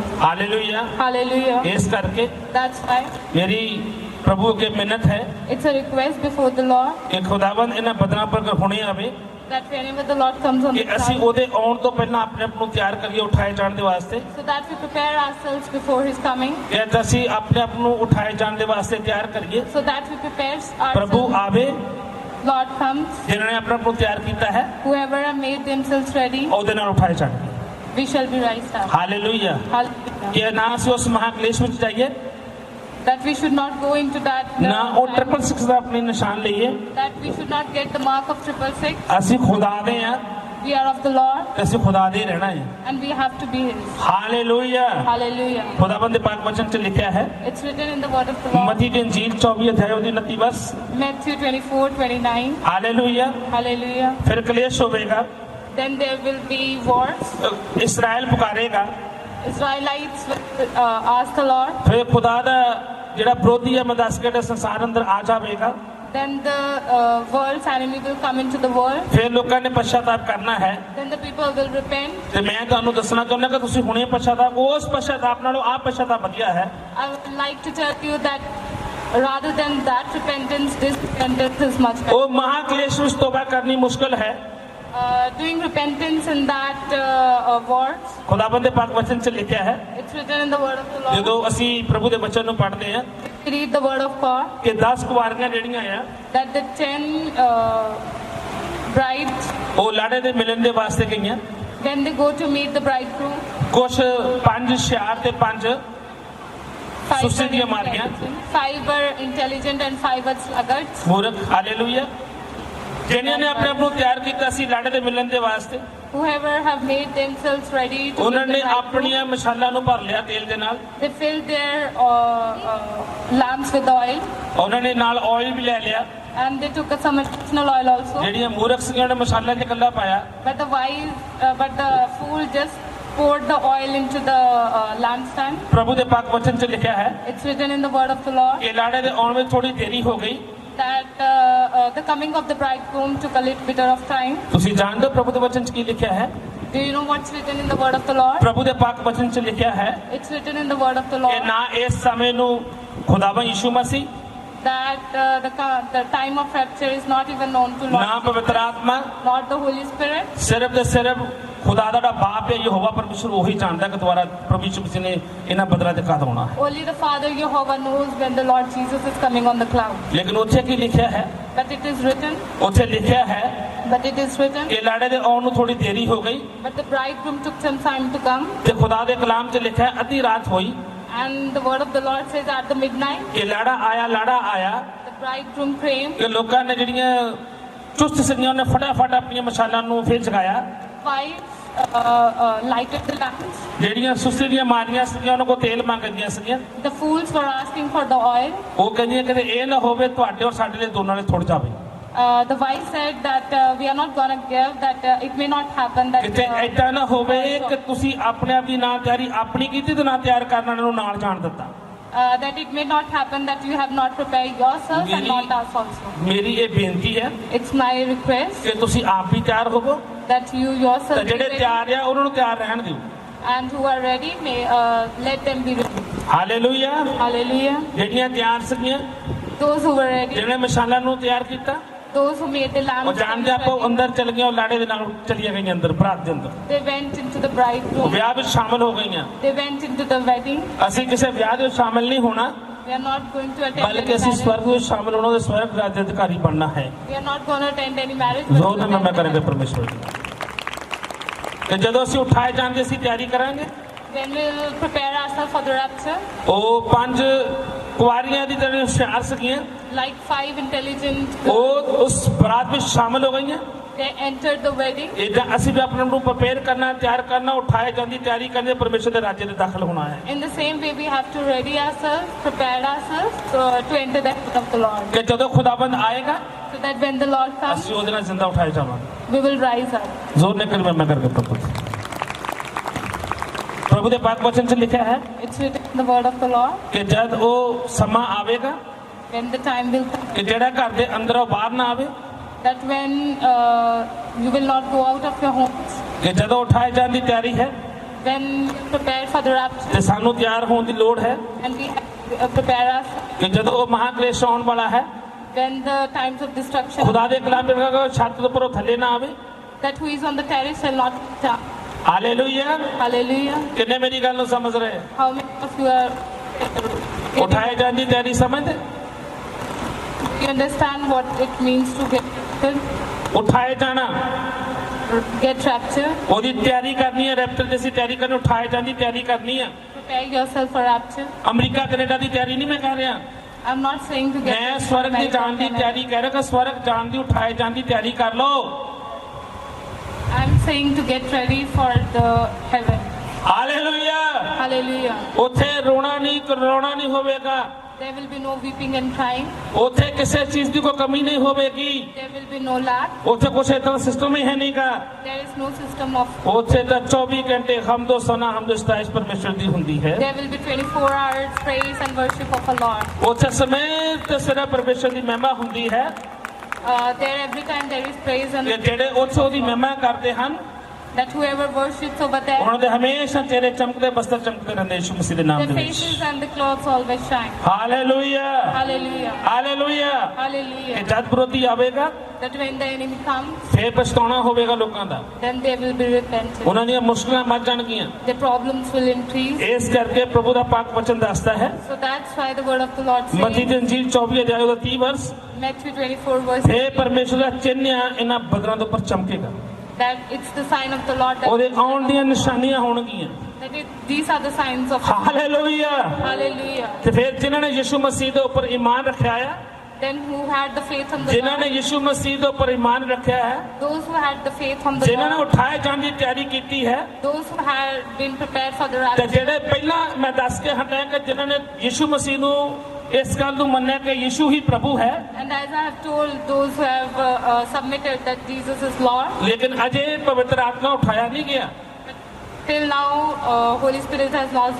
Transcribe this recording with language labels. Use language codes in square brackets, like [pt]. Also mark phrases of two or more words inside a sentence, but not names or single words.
[pa] ਹਾਲੇਲੂਇਆ। [en] Hallelujah. [pa] ਇਸ ਕਰਕੇ [en] That's why [pa] ਮੇਰੀ ਪ੍ਰਭੂ ਅੱਗੇ ਮਿੰਨਤ ਹੈ [en] it's a request before the Lord [pa] ਕਿ ਖੁਦਾਵੰਦ ਇਹਨਾਂ ਬਦਨਾਂ ਪਰ ਹੁਣੇ ਆਵੇ [en] that whenever the Lord comes on [pa] ਕਿ [en] the [pa] ਅਸੀਂ [en] cloud, [pa] ਉਹਦੇ ਆਉਣ ਤੋਂ ਪਹਿਲਾਂ ਆਪਣੇ ਆਪ ਨੂੰ ਤਿਆਰ ਕਰੀਏ ਉਠਾਏ ਜਾਣ ਦੇ ਵਾਸਤੇ, [en] so that we prepare ourselves before His coming, [pa] ਕਿ ਅਸੀਂ ਆਪਣੇ ਆਪ ਨੂੰ ਉਠਾਏ ਜਾਣ ਦੇ ਵਾਸਤੇ ਤਿਆਰ ਕਰੀਏ। [en] so that we prepare [pa] ਪ੍ਰਭੂ [en] ourselves. [pa] ਆਵੇ, [en] Lord comes, [pa] ਜਿਨ੍ਹਾਂ ਨੇ ਆਪਣੇ ਆਪ ਨੂੰ ਤਿਆਰ ਕੀਤਾ ਹੈ [en] whoever have made themselves ready, [pa] ਉਹਦੇ ਨਾਲ ਉਠਾਏ ਜਾਣਗੇ। [en] we shall be raised up. [pa] ਹਾਲੇਲੂਇਆ। [en] Hallelujah. [pa] ਕਿ ਨਾ ਅਸੀਂ ਉਸ ਮਹਾਕਲੇਸ਼ ਵਿੱਚ ਜਾਈਏ, [en] That we should not go into that, [pa] ਨਾ ਉਹ 666 ਦਾ ਆਪਣੀ ਨਿਸ਼ਾਨ ਲਈਏ। [en] that we should not get the mark of 666. [pa] ਅਸੀਂ ਖੁਦਾ ਦੇ ਆ, [en] We are of the Lord [pa] ਤੇ ਅਸੀਂ ਖੁਦਾ ਦੇ ਰਹਿਣਾ ਹੈ। [en] and we have to be His. [pa] ਹਾਲੇਲੂਇਆ। [en] Hallelujah. [pa] ਖੁਦਾਵੰਦ ਦੇ ਪਾਕ ਵਚਨ 'ਚ ਲਿਖਿਆ ਹੈ, [en] It's written in the word of the Lord. [pa] ਮਤੀ ਦੀ ਇੰਜੀਲ 24 ਅਧਿਆਇ ਉਹਦੀ 29 ਵਸ। [en] Matthew 24:29. [pa] ਹਾਲੇਲੂਇਆ। [en] Hallelujah. [pa] ਫਿਰ ਕਲੇਸ਼ ਹੋਵੇਗਾ, [en] Then there will be wars. [pa] ਇਸਰਾਇਲ ਪੁਕਾਰੇਗਾ, [en] Israelites will ask the Lord. [pa] ਫਿਰ ਖੁਦਾ ਦਾ ਜਿਹੜਾ ਵਿਰੋਧੀ ਹੈ ਮਦਸਕਟ ਸੰਸਾਰ ਅੰਦਰ ਆ ਜਾਵੇਗਾ। [en] Then the world's enemy will come into the world. [pa] ਫਿਰ ਲੋਕਾਂ ਨੇ ਪਛਤਾਪ ਕਰਨਾ ਹੈ। [en] Then the people will repent. [pa] ਤੇ ਮੈਂ ਤੁਹਾਨੂੰ ਦੱਸਣਾ ਚਾਹੁੰਦਾ ਕਿ ਤੁਸੀਂ ਹੁਣੇ ਪਛਤਾਪ, ਉਸ ਪਛਤਾਪ ਨਾਲੋਂ ਆਹ ਪਛਤਾਪ ਵਧੀਆ ਹੈ। [en] I would like to tell you that rather than that repentance, this repentance is much better. [pa] ਉਹ ਮਹਾਕਲੇਸ਼ ਵਿੱਚ ਤੋਬਾ ਕਰਨੀ ਮੁਸ਼ਕਲ ਹੈ। [en] Doing repentance in that wars, [pa] ਖੁਦਾਵੰਦ ਦੇ ਪਾਕ ਵਚਨ 'ਚ ਲਿਖਿਆ ਹੈ, [en] it's written in the word of the Lord. [pa] ਜਦੋਂ ਅਸੀਂ ਪ੍ਰਭੂ ਦੇ ਵਚਨ ਨੂੰ ਪੜ੍ਹਦੇ ਹਾਂ [en] We read the word of God [pa] ਕਿ 10 ਕੁਵਾਰੀਆਂ ਜਿਹੜੀਆਂ ਆ [en] that the 10 brides, [pa] ਉਹ ਲਾੜੇ ਦੇ ਮਿਲਣ ਦੇ ਵਾਸਤੇ ਗਈਆਂ। [en] when they go to meet the bridegroom, [pa] ਕੁਛ 5 ਹੁਸ਼ਿਆਰ ਤੇ 5 [en] five [pa] ਸੁਸਤੀ [en] were [pa] ਦੀਆਂ ਮਾਰੀਆਂ, [en] intelligent, 5 were intelligent and 5 were sluggards. [pa] ਮੂਰਖ। ਹਾਲੇਲੂਇਆ। ਜਿਨ੍ਹਾਂ ਨੇ ਆਪਣੇ ਆਪ ਨੂੰ ਤਿਆਰ ਕੀਤਾ ਸੀ ਲਾੜੇ ਦੇ ਮਿਲਣ ਦੇ ਵਾਸਤੇ, [en] Whoever have made themselves ready to [pa] ਉਹਨਾਂ [en] meet [pa] ਨੇ [en] the bridegroom, [pa] ਆਪਣੀਆਂ ਮਸ਼ਾਲਾਂ ਨੂੰ ਭਰ ਲਿਆ ਤੇਲ ਦੇ ਨਾਲ, [en] they filled their lamps with oil, [pa] ਉਹਨਾਂ ਨੇ ਨਾਲ ਆਇਲ ਵੀ ਲੈ ਲਿਆ। [en] and they took some additional oil also. [pa] ਜਿਹੜੀਆਂ ਮੂਰਖ ਸੀਗੀਆਂ ਉਹਨੇ ਮਸਾਲਾ 'ਚ ਇਕੱਲਾ ਪਾਇਆ, [en] But the fool just poured the oil into the lampstand. [pa] ਪ੍ਰਭੂ ਦੇ ਪਾਕ ਵਚਨ 'ਚ ਲਿਖਿਆ ਹੈ [en] It's written in the word of the Lord [pa] ਕਿ ਲਾੜੇ ਦੇ ਆਉਣ ਵਿੱਚ ਥੋੜੀ ਦੇਰੀ ਹੋ ਗਈ। [en] that the coming of the bridegroom took a little bit of time. [pa] ਤੁਸੀਂ ਜਾਣਦੇ ਹੋ ਪ੍ਰਭੂ ਦੇ ਵਚਨ 'ਚ ਕੀ ਲਿਖਿਆ ਹੈ? [en] Do you know what's written in the word of the Lord? [pa] ਪ੍ਰਭੂ ਦੇ ਪਾਕ ਵਚਨ 'ਚ ਲਿਖਿਆ ਹੈ [en] It's written in the word of the [pa] ਕਿ [en] Lord [pa] ਨਾ ਇਸ ਸਮੇਂ ਨੂੰ ਖੁਦਾਵੰ ਯਿਸੂ ਮਸੀਹ, [en] that the time of rapture is not even known to [pa] ਨਾ [en] Lord, [pa] ਪਵਿੱਤਰ ਆਤਮਾ, [en] not the Holy Spirit. [pa] ਸਿਰਫ ਤੇ ਸਿਰਫ ਖੁਦਾ ਦਾ ਜਿਹੜਾ ਬਾਪ ਹੈ ਯਹੋਵਾ ਪਰਮੇਸ਼ਰ ਉਹੀ ਜਾਣਦਾ ਕਿ ਦੁਆਰਾ ਪ੍ਰਭੂ ਯਿਸੂ ਮਸੀਹ ਨੇ ਇਹਨਾਂ ਬਦਲਾਂ ਤੇ ਕਦ ਆਉਣਾ ਹੈ। [en] Only the Father Jehovah knows when the Lord Jesus is coming on the cloud. [pa] ਲੇਕਿਨ ਉੱਥੇ ਕੀ ਲਿਖਿਆ ਹੈ? [en] But it is written, [pa] ਉੱਥੇ ਲਿਖਿਆ ਹੈ ਕਿ ਲਾੜੇ ਦੇ ਆਉਣ ਨੂੰ ਥੋੜੀ ਦੇਰੀ ਹੋ ਗਈ [en] but the bridegroom took some time to come. [pa] ਤੇ ਖੁਦਾ ਦੇ ਕਲਾਮ 'ਚ ਲਿਖਿਆ ਹੈ ਅੱਧੀ ਰਾਤ ਹੋਈ [en] And the word of the Lord says at the midnight, [pa] ਕਿ ਲਾੜਾ ਆਇਆ [en] the bridegroom came. [pa] ਕਿ ਲੋਕਾਂ ਨੇ ਜਿਹੜੀਆਂ ਚੁਸਤ ਸੀਗੀਆਂ ਉਹਨੇ ਫਟਾਫਟ ਆਪਣੀਆਂ ਮਸ਼ਾਲਾਂ ਨੂੰ ਫੇਰ ਜਗਾਇਆ। [en] Wives lighted the lamps. [pa] ਜਿਹੜੀਆਂ ਸੁਸਤੀ ਦੀਆਂ ਮਾਰੀਆਂ ਸੀਗੀਆਂ ਉਹਨਾਂ ਕੋਲ ਤੇਲ ਮੰਗਦੀਆਂ ਸੀਗੀਆਂ। [en] The fools were asking for the oil. [pa] ਉਹ ਕਹਿੰਦੀਆਂ ਕਿ ਇਹ ਨਾ ਹੋਵੇ ਤੁਹਾਡੇ ਔਰ ਸਾਡੇ ਲਈ ਦੋਨਾਂ ਲਈ ਥੁੜ ਜਾਵੇ। [en] The wife said that we are not going to give, that it may not happen that [pa] ਕਿਤੇ ਐਦਾਂ ਨਾ ਹੋਵੇ ਕਿ ਤੁਸੀਂ ਆਪਣੇ ਆਪ ਦੀ ਨਾ ਤਿਆਰੀ ਆਪਣੀ ਕੀਤੀ ਤੇ ਨਾ ਤਿਆਰ ਕਰਨ ਵਾਲਿਆਂ ਨੂੰ ਨਾਲ ਜਾਣ ਦਿੱਤਾ। [en] that it may not happen that you have not prepared yourself and not us also. [pa] ਮੇਰੀ ਇਹ ਬੇਨਤੀ ਹੈ [en] It's my request [pa] ਕਿ ਤੁਸੀਂ ਆਪ ਵੀ ਤਿਆਰ ਹੋਵੋ [en] that you [pa] ਤੇ [en] yourself be [pa] ਜਿਹੜੇ [en] ready, [pa] ਤਿਆਰ ਆ ਉਹਨਾਂ ਨੂੰ ਤਿਆਰ ਰਹਿਣ ਦਿਓ। [en] and who are ready may let them be ready. [pa] ਹਾਲੇਲੂਇਆ। [en] Hallelujah. [pa] ਜਿਹੜੀਆਂ ਤਿਆਰ ਸੀਗੀਆਂ, [en] Those who were ready, [pa] ਜਿਹਨੇ ਮਸ਼ਾਲਾਂ ਨੂੰ ਤਿਆਰ ਕੀਤਾ, [en] those who made the [pa] ਉਹ [en] lamps, [pa] ਜਾਣਦੇ ਆਪਾਂ ਉਹ ਅੰਦਰ ਚਲ ਗਈਆਂ, ਉਹ ਲਾੜੇ ਦੇ ਨਾਲ ਚਲੀਆਂ ਗਈਆਂ ਅੰਦਰ ਬਰਾਤ ਦੇ ਅੰਦਰ, [en] they went into the [pa] ਉਹ [en] bridegroom, [pa] ਵਿਆਹ ਵਿੱਚ ਸ਼ਾਮਲ ਹੋ ਗਈਆਂ। [en] they went into the wedding. [pa] ਅਸੀਂ ਕਿਸੇ ਵਿਆਹ ਦੇ ਵਿੱਚ ਸ਼ਾਮਲ ਨਹੀਂ ਹੋਣਾ, [en] We are not going to attend [pa] ਬਲਕਿ [en] any [pa] ਅਸੀਂ [en] marriage. [pa] ਸਵਰਗ ਵਿੱਚ ਸ਼ਾਮਲ ਹੋਣਾ, ਉਹਦੇ ਸਵਰਗ ਰਾਜ ਦੇ ਅਧਿਕਾਰੀ ਬਣਨਾ ਹੈ। [en] We are not going to attend any marriage. but [pa] ਜ਼ੋਰ [en] we [pa] ਨਾਲ ਮੈਂ [en] will [pa] ਕਰਾਂਗੇ [en] attend. [pa] ਪਰਮੇਸ਼ਵਰ ਦੀ। ਤੇ ਜਦੋਂ ਅਸੀਂ ਉਠਾਏ ਜਾਣਗੇ ਅਸੀਂ ਤਿਆਰੀ ਕਰਾਂਗੇ। [en] Then we will prepare ourselves for the rapture. [pa] ਉਹ 5 ਕੁਆਰੀਆਂ ਦੀ ਜਿਹੜੇ ਹੁਸ਼ਿਆਰ ਸੀਗੀਆਂ, [en] like 5 intelligent [pa] ਉਹ [en] girls. [pa] ਉਸ ਬਰਾਤ ਵਿੱਚ ਸ਼ਾਮਲ ਹੋ ਗਈਆਂ। [en] They entered the wedding. [pa] ਇਦਾਂ ਅਸੀਂ ਵੀ ਆਪਣੇ ਨੂੰ ਪ੍ਰਪੇਅਰ ਕਰਨਾ, ਤਿਆਰ ਕਰਨਾ, ਉਠਾਏ ਜਾਂਦੀ ਤਿਆਰੀ ਕਰਨੀ, ਪਰਮੇਸ਼ਰ ਦੇ ਰਾਜ ਦੇ ਦਾਖਲ ਹੋਣਾ ਹੈ। [en] In the same way, we have to ready ourselves, prepare ourselves to enter the kingdom of the Lord. [pa] ਕਿ ਜਦੋਂ ਖੁਦਾਬੰਦ ਆਏਗਾ [en] So that when the Lord comes, [pa] ਅਸੀਂ ਉਹਦੇ ਨਾਲ ਜ਼ਿੰਦਾ ਉਠਾਏ ਜਾਵਾਂਗੇ। [en] we will rise up. [pa] ਜ਼ੋਰ ਨੇ ਕਰ ਮੈਂ ਕਰਕੇ ਪ੍ਰਭੂ ਦੇ ਪਾਕ ਵਚਨ 'ਚ ਲਿਖਿਆ ਹੈ [en] It's written in the word of the Lord. [pa] ਕਿ ਜਦ ਉਹ ਸਮਾਂ ਆਵੇਗਾ [en] When the time will come, [pa] ਕਿ ਜਿਹੜਾ ਘਰ ਦੇ ਅੰਦਰੋਂ ਬਾਹਰ ਨਾ ਆਵੇ, [en] that when you will not go out of your homes, [pa] ਕਿ ਜਦੋਂ ਉਠਾਏ ਜਾਣ ਦੀ ਤਿਆਰੀ ਹੈ [en] when you prepare for the rapture, [pa] ਤੇ ਸਾਨੂੰ ਤਿਆਰ ਹੋਣ ਦੀ ਲੋੜ ਹੈ [en] and we have to prepare us [pa] ਕਿ ਜਦੋਂ ਉਹ ਮਹਾਕਲੇਸ਼ ਆਉਣ ਵਾਲਾ ਹੈ, [en] when the times of destruction, [pa] ਖੁਦਾ ਦੇ ਕਲਾਮ ਵਿੱਚ ਲਿਖਿਆ ਹੈ ਛੱਤ ਦੇ ਉੱਪਰੋਂ ਥੱਲੇ ਨਾ ਆਵੇ। [en] that who is on the terrace shall not come. [pa] ਹਾਲੇਲੂਇਆ। [en] Hallelujah. [pa] ਕਿੰਨੇ ਮੇਰੀ ਗੱਲ ਨੂੰ ਸਮਝ ਰਹੇ? [en] How many of you are [pa] ਉਠਾਏ ਜਾਣ ਦੀ ਤਿਆਰੀ ਸਮਝਦੇ? [en] you understand what it means to get [pa] ਉਠਾਏ ਜਾਣਾ, [en] rapture? [pa] ਉਹਦੀ ਤਿਆਰੀ ਕਰਨੀ ਹੈ। ਰੈਪਚਰ ਦੀ ਅਸੀਂ ਤਿਆਰੀ ਕਰਨੀ, ਉਠਾਏ ਜਾਣ ਦੀ ਤਿਆਰੀ ਕਰਨੀ ਹੈ। [en] Prepare yourself for rapture. [pa] ਅਮਰੀਕਾ ਕੈਨੇਡਾ ਦੀ ਤਿਆਰੀ ਨਹੀਂ ਮੈਂ ਕਹਿ ਰਿਹਾ, [en] I'm not saying to get [pa] ਮੈਂ ਸਵਰਗ ਦੀ ਜਾਣ ਦੀ ਤਿਆਰੀ ਕਹਿ ਰਿਹਾ ਕਿ ਸਵਰਗ ਜਾਣ ਦੀ, ਉਠਾਏ ਜਾਣ ਦੀ ਤਿਆਰੀ ਕਰ ਲਓ। [en] I'm saying to get ready for the heaven. [pa] ਹਾਲੇਲੂਇਆ। [en] Hallelujah. [pa] ਉੱਥੇ ਰੋਣਾ ਨਹੀਂ, ਕਰੋਣਾ ਨਹੀਂ ਹੋਵੇਗਾ। [en] There will be no weeping and crying. [pa] ਉੱਥੇ ਕਿਸੇ ਚੀਜ਼ ਦੀ ਕੋਈ ਕਮੀ ਨਹੀਂ ਹੋਵੇਗੀ। [en] There will be no lack. [pa] ਉੱਥੇ ਕੁਛ ਇਦਾਂ ਦਾ ਸਿਸਟਮ ਹੀ ਹੈ ਨਹੀਂਗਾ। [en] There is no system of. [pa] ਉੱਥੇ ਤਾਂ 24 ਘੰਟੇ ਹਮਦੋ ਸਨਾ ਹਮਦੋ ਸਤਾਇਸ਼ ਪਰਮੇਸ਼ਰ ਦੀ ਹੁੰਦੀ ਹੈ। [en] There will be 24 hours praise and worship of our Lord. [pa] ਉੱਥੇ ਸਮੇਤ ਸਿਰਫ ਪਰਮੇਸ਼ਰ ਦੀ ਮਹਿਮਾ ਹੁੰਦੀ ਹੈ। [en] There every time there is praise and [pa] ਕਿ ਜਿਹੜੇ ਉੱਥੇ ਉਹਦੀ ਮਹਿਮਾ ਕਰਦੇ ਹਨ, [en] that whoever worships over there, [pa] ਉਹਨਾਂ ਦੇ ਹਮੇਸ਼ਾ ਚਿਹਰੇ ਚਮਕਦੇ, ਬਸਤਰ ਚਮਕਦੇ ਰਹਿੰਦੇ ਯਿਸੂ ਮਸੀਹ ਦੇ ਨਾਮ [en] their [pa] ਦੇ ਵਿੱਚ। [en] faces and the clothes always shine. [pa] ਹਾਲੇਲੂਇਆ। [en] Hallelujah. [pa] ਹਾਲੇਲੂਇਆ। ਕਿ [en] Hallelujah. [pa] ਜਦ ਵਿਰੋਧੀ ਆਵੇਗਾ [en] That when the enemy comes, [pa] ਫੇਰ ਪਛਤਾਉਣਾ ਹੋਵੇਗਾ ਲੋਕਾਂ ਦਾ। [en] then they will be repentant. [pa] ਉਹਨਾਂ ਦੀਆਂ ਮੁਸ਼ਕਲਾਂ ਵੱਧ ਜਾਣਗੀਆਂ। [en] Their problems will increase. [pa] ਇਸ ਕਰਕੇ ਪ੍ਰਭੂ ਦਾ ਪਾਕ ਵਚਨ ਦੱਸਦਾ ਹੈ, [en] So that's why the word of the Lord [pa] ਮਤੀ [en] says, [pa] ਦੀ ਅੰਜੀਲ 24 ਅਧਿਆਇ ਦਾ 30 ਵਰਸ, [en] Matthew 24 verse, [pa] ਫੇਰ ਪਰਮੇਸ਼ਰ ਦਾ ਚਿੰਨ੍ਹ ਇਹਨਾਂ ਬਦਲਾਂ ਦੇ ਉੱਪਰ ਚਮਕੇਗਾ। [en] that it's the sign of the Lord [pa] ਉਹਦੇ [en] that, [pa] ਆਉਣ ਦੀਆਂ ਨਿਸ਼ਾਨੀਆਂ ਹੋਣਗੀਆਂ। [en] these are the signs of. [pa] ਹਾਲੇਲੂਇਆ। [en] Hallelujah. [pa] ਤੇ ਫਿਰ ਜਿਨ੍ਹਾਂ ਨੇ ਯਿਸੂ ਮਸੀਹ ਦੇ ਉੱਪਰ ਈਮਾਨ ਰੱਖਿਆ ਹੈ, [en] Then who had the faith on the [pa] ਜਿਨ੍ਹਾਂ ਨੇ [en] Lord, [pa] ਯਿਸੂ ਮਸੀਹ ਦੇ ਉੱਪਰ ਈਮਾਨ ਰੱਖਿਆ ਹੈ, [en] those who had the faith on the [pa] ਜਿਨ੍ਹਾਂ ਨੇ [en] Lord, [pa] ਉਠਾਏ ਜਾਣ ਦੀ ਤਿਆਰੀ ਕੀਤੀ ਹੈ, [en] those who had been prepared for the [pa] ਤੇ [en] rapture, [pa] ਜਿਹੜੇ ਪਹਿਲਾਂ ਮੈਂ ਦੱਸ ਕੇ ਹਟਿਆ ਕਿ ਜਿਨ੍ਹਾਂ ਨੇ ਯਿਸੂ ਮਸੀਹ ਨੂੰ ਇਸ ਗੱਲ ਨੂੰ ਮੰਨਿਆ ਕਿ ਯਿਸੂ ਹੀ ਪ੍ਰਭੂ ਹੈ, [en] and as I have told those who have submitted that Jesus is Lord, [pa] ਲੇਕਿਨ ਅਜੇ ਪਵਿੱਤਰ ਆਤਮਾ ਉਠਾਇਆ ਨਹੀਂ ਗਿਆ। [en] till now Holy Spirit has not